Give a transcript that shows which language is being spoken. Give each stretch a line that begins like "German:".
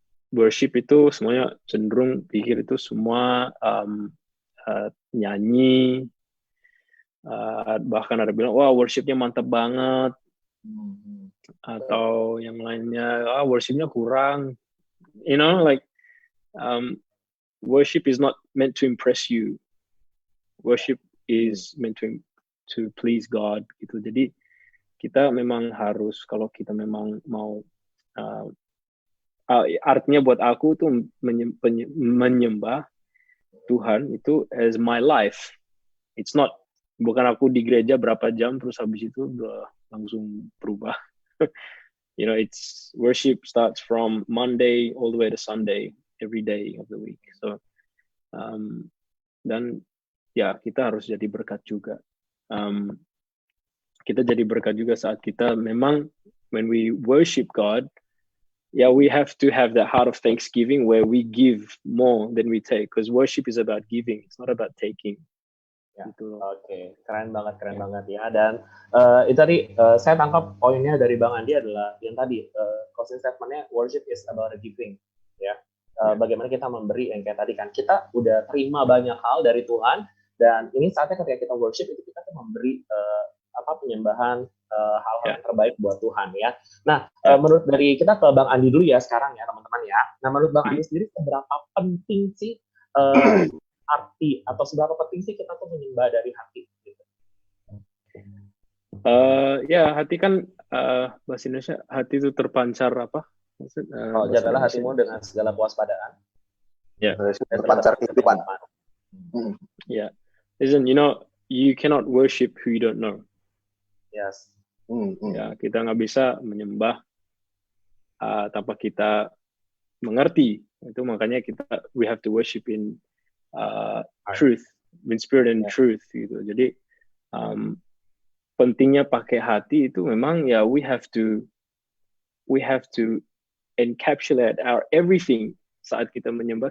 Indonesian: worship itu semuanya cenderung pikir itu semua nyanyi, bahkan ada bilang wah worshipnya mantap banget, atau yang lainnya worshipnya kurang,
English: like worship is not meant to impress you. Worship is meant to please God gitu.
Indonesian: Jadi kita memang harus, kalau kita memang mau artinya buat aku tuh menyembah Tuhan itu
English: as my life. It's not,
Indonesian: bukan aku di gereja berapa jam terus habis itu udah langsung berubah.
English: It's worship starts from Monday all the way to Sunday, every day of the week.
Indonesian: So dan ya kita harus jadi berkat juga. Kita jadi berkat juga saat kita memang
English: when we worship God. Yeah, we have to have that heart of thanksgiving where we give more than we take, because worship is about giving, it's not about taking.
Indonesian: Ya. Gitu. Oke, keren banget ya. Dan itu tadi saya tangkap poinnya dari Bang Andi adalah yang tadi closing statementnya
English: worship is about giving,
Indonesian: ya. Bagaimana kita memberi, yang kayak tadi kan kita udah terima banyak hal dari Tuhan, dan ini saatnya ketika kita worship itu kita tuh memberi penyembahan hal-hal yang terbaik buat Tuhan, ya. Nah, menurut dari kita ke Bang Andi dulu ya sekarang ya teman-teman ya. Nah, menurut Bang Andi sendiri seberapa penting sih arti atau seberapa penting sih kita tuh menyembah dari hati gitu? Ya, hati kan bahasa Indonesia hati itu terpancar apa? Jagalah hatimu dengan segala kewaspadaan. Ya. Terpancar kehidupan. Ya.
English: Listen, you cannot worship who you don't know. Yes.
Indonesian: Ya, kita nggak bisa menyembah tanpa kita mengerti. Itu makanya
English: we have to worship in truth, in spirit and truth gitu.
Indonesian: Jadi pentingnya pakai hati itu memang ya
English: we have to encapsulate our everything
Indonesian: saat kita menyembah.